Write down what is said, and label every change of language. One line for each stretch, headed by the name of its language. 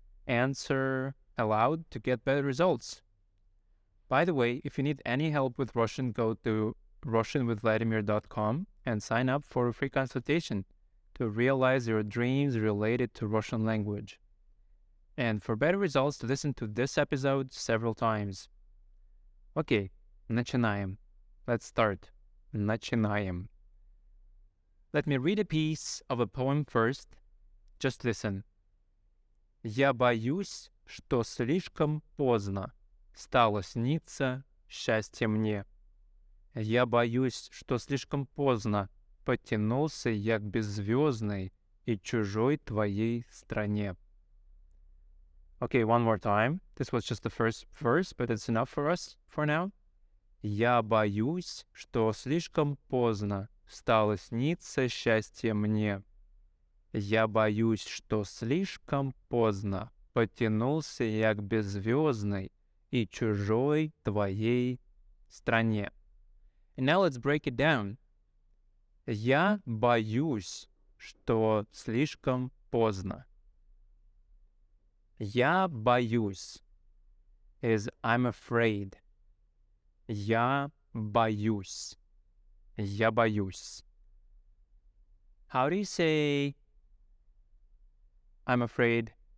English: Answer aloud to get better results. By the way, if you need any help with Russian, go to russianwithvladimir.com and sign up for a free consultation to realize your dreams related to Russian language. And for better results, listen to this episode several times.
Russian: Okay, начинаем.
English: Let's start.
Russian: Начинаем.
English: Let me read a piece of a poem first. Just listen.
Russian: Я боюсь, что слишком поздно стало сниться счастье мне. Я боюсь, что слишком поздно потянулся я к беззвездной и чужой твоей стране.
English: Okay, one more time. This was just the first verse, but it's enough for us for now.
Russian: Я боюсь, что слишком поздно стало сниться счастье мне. Я боюсь, что слишком поздно потянулся я к беззвездной и чужой твоей стране.
English: And now let's break it down.
Russian: Я боюсь, что слишком поздно. Я боюсь
English: is I'm afraid.
Russian: Я боюсь. Я боюсь.
English: How do you say I'm afraid?